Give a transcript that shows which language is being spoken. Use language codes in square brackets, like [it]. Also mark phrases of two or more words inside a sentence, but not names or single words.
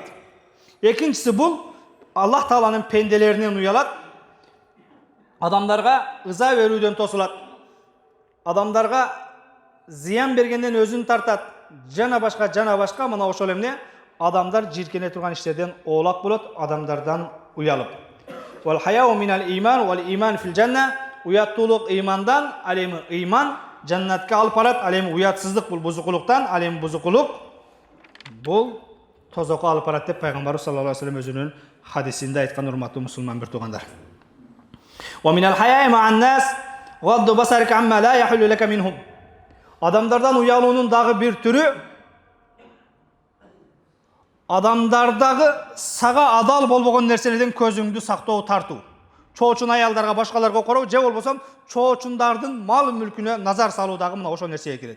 [ky] Экинчиси бул Аллах Тааланын пенделеринен уялат. Адамдарга ыза берүүдөн тосулат. Адамдарга зыян бергенден өзүн тартат. Жана башка мына ошол эмне? Адамдар жиркене турган иштерден оолак болот, адамдардан уялып. [ar] والحياء من الإيمان والإيمان في الجنة. [ky] Уяттуулук ыймандан, ал эми ыйман жаннатка алып барат. Ал эми уятсыздык бул бузукулуктан, ал эми бузукулук бул тозокко алып барат деп пайгамбарыбыз [ar] صلى الله عليه وسلم [ky] өзүнүн хадисинде айткан, урматтуу мусулман бир туугандар. [ar] ومن الحياء مع الناس غض بصرك عما لا يحل لك منهم. [ky] Адамдардан уялуунун дагы бир түрү адамдардагы сага адал болбогон нерселерден көзүңдү сактоо, тартуу. Чоочун аялдарга, башкаларга короо, же болбосом чоочундардын мал мүлкүнө назар салуудагы мына ошол нерсеге кирет.